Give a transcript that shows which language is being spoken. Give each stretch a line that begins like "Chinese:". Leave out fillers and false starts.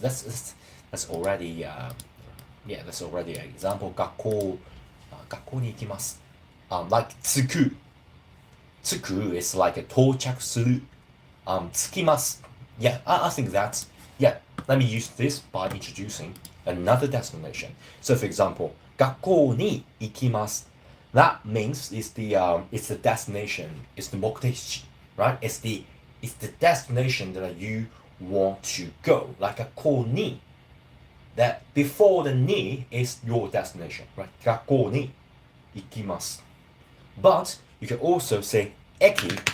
English: That's already that's already an example.
Japanese: 学校に行きます.Like 着く.
English: 着く is like a 到着する.
Japanese: 着きます.
English: Yeah, I think that's, yeah, let me use this by introducing another destination. So for example,
Japanese: 学校に行きます.
English: That means it's the destination, it's the 目的地, right? It's the destination that you want to go, like a こに. That before the ni is your destination, right?
Japanese: 学校に行きます.
English: But you can also say 駅.